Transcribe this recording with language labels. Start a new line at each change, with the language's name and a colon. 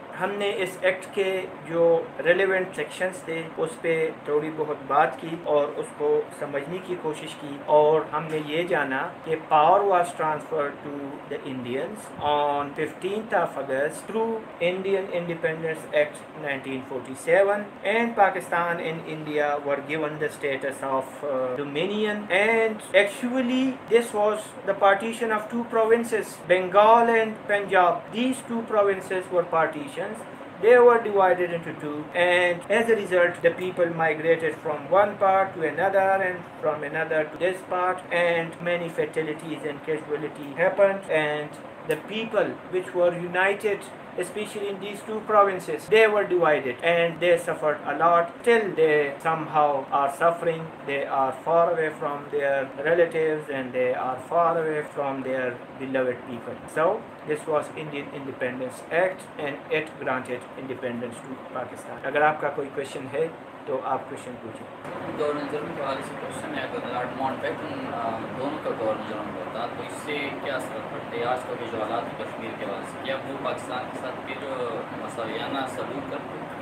Urdu: ہم نے اس ایکٹ کے جو ریلیونٹ سیکشنز تھے اس پہ تھوڑی بہت بات کی اور اس کو سمجھنے کی کوشش کی, اور ہم نے یہ جانا کہ
English: Power was transferred to the Indians on 15th of August through Indian Independence Act 1947 and Pakistan and India were given the status of dominion, and actually this was the partition of two provinces, Bengal and Punjab. These two provinces were partitioned. They were divided into two, and as a result the people migrated from one part to another and from another to this part, and many fatalities and casualties happened, and the people which were united, especially in these two provinces, they were divided and they suffered a lot. Till they somehow are suffering, they are far away from their relatives and they are far away from their beloved people. So this was Indian Independence Act and it granted independence to Pakistan.
Urdu: اگر آپ کا کوئی question ہے تو آپ question پوچھیں. Governor general کے حوالے سے کوشچن ہے, اگر لارڈ ماؤنٹ بیٹن دونوں کا گورنر جنرل ہوتا تو اس سے کیا اثر پڑتے ہیں آج کا جو حالات کشمیر کے حوالے سے, کیا وہ پاکستان کے ساتھ پھر مساویانہ سلوک کرتے؟